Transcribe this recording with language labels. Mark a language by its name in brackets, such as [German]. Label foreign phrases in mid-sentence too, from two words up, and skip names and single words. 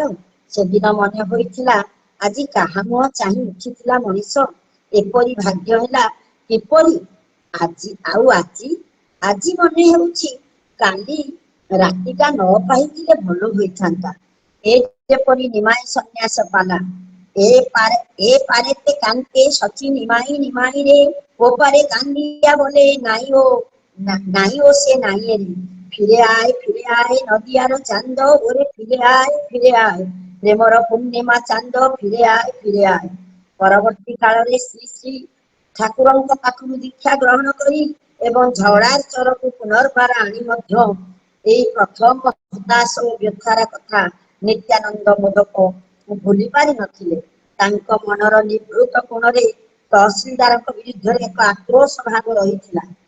[Odia] ସେଦିନ ମନେ ହୋଇଥିଲା ଆଜି କାହା ମୁହଁ ଚାହିଁ ଉଠିଥିଲା ମଣିଷ। ଏପରି ଭାଗ୍ୟ ହେଲା କିପରି? ଆଜି ମନେ ହେଉଛି କାଲି ରାତିଟା ନ ପାଇଥିଲେ ଭଲ ହୋଇଥାନ୍ତା। ଏ ଯେପରି ନିମାଇ ସନ୍ନ୍ୟାସ ପାଲା। [Bangla] ଏ পারেতে কানতে সচি নিমাই নিমাই রে, ও পারে কান্দিয়া বলে নাই ও সে নাই রে। ফিরে আয় নদিয়ার চান্দ, ওরে ফিরে আয় প্রেমর পূর্ণিমা চান্দ, ফিরে ଆଏ। [Odia] ପରବର୍ତ୍ତୀ କାଳରେ ଶ୍ରୀ ଶ୍ରୀ ଠାକୁରଙ୍କ ପାଖରୁ ଦୀକ୍ଷା ଗ୍ରହଣ କରି ଏବଂ ଝଗଡ଼ାର ଚରକୁ ପୁନର୍ବାର ଆଣି ମଧ୍ୟ ଏଇ ପ୍ରଥମ ହତାଶ ଓ ବ୍ୟଥାର କଥା ନିତ୍ୟାନନ୍ଦ ମୋଦକ ଭୁଲି ପାରି ନଥିଲେ। ତାଙ୍କ ମନର ନିଭୃତ କୋଣରେ ତହସିଲଦାରଙ୍କ ବିରୁଦ୍ଧରେ ଏକ ଆକ୍ରୋଶ ଭାବ ରହିଥିଲା।